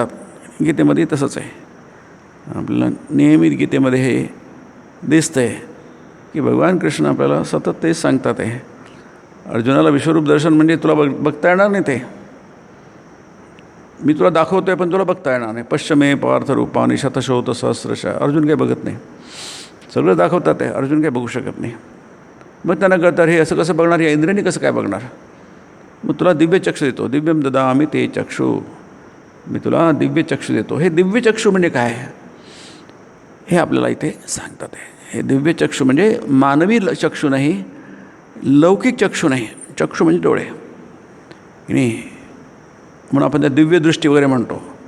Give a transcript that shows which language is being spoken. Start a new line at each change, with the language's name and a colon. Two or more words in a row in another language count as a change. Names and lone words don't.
Marathi: गीतेमध्ये तसंच आहे. आपल्याला नेहमी गीतेमध्ये हे दिसतं आहे की भगवान कृष्ण आपल्याला सतत तेच सांगतात आहे. अर्जुनाला विश्वरूप दर्शन म्हणजे तुला बघता येणार नाही, ते मी तुला दाखवतो आहे पण तुला बघता येणार नाही.
Sanskrit: पश्चिमे पार्थ रूपाने शतशोत सहस्रशः.
Marathi: अर्जुन काही बघत नाही, सगळं दाखवतात आहे, अर्जुन काही बघू शकत नाही. मग त्यांना कळतं हे असं कसं बघणार, या इंद्रियाने कसं काय बघणार? मग तुला दिव्य चक्षु देतो.
Sanskrit: दिव्यम ददामि ते चक्षु.
Marathi: मी तुला दिव्य चक्षु देतो. हे दिव्य चक्षु म्हणजे काय हे आपल्याला इथे सांगतात आहे. हे दिव्य चक्षु म्हणजे मानवी चक्षु नाही, लौकिक चक्षु नाही. चक्षु म्हणजे डोळे नाही, म्हणून आपण त्या दिव्य दृष्टी वगैरे म्हणतो.